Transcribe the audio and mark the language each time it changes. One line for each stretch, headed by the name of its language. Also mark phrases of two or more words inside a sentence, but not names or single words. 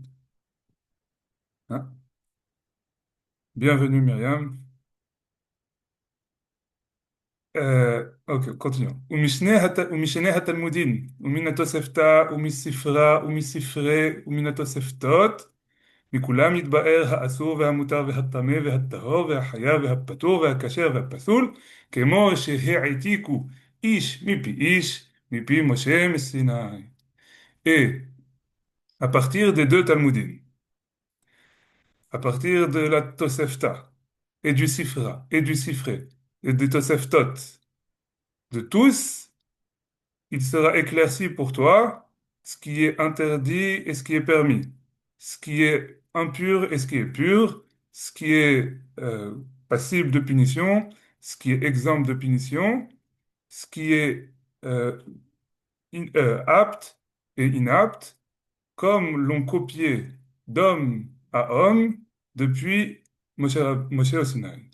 French: Hein. Bienvenue Myriam. Ok, continuons.
Hebrew: ומשני התלמודין, ומן התוספתא, ומספרה, ומספרי, ומן התוספתות, מכולם יתבאר האסור והמותר והטמא והטהור והחיה והפטור והכשר והפסול, כמו שהעתיקו איש מפי איש, מפי משה מסיני.
French: Et à partir des deux Talmudim, à partir de la Tosefta, et du Sifra, et du Sifré, et des Toseftot, de tous, il sera éclairci pour toi ce qui est interdit et ce qui est permis, ce qui est impur et ce qui est pur, ce qui est passible de punition, ce qui est exempt de punition, ce qui est euh, apte et inapte, comme l'ont copié d'homme à homme depuis Moshe au Sinaï.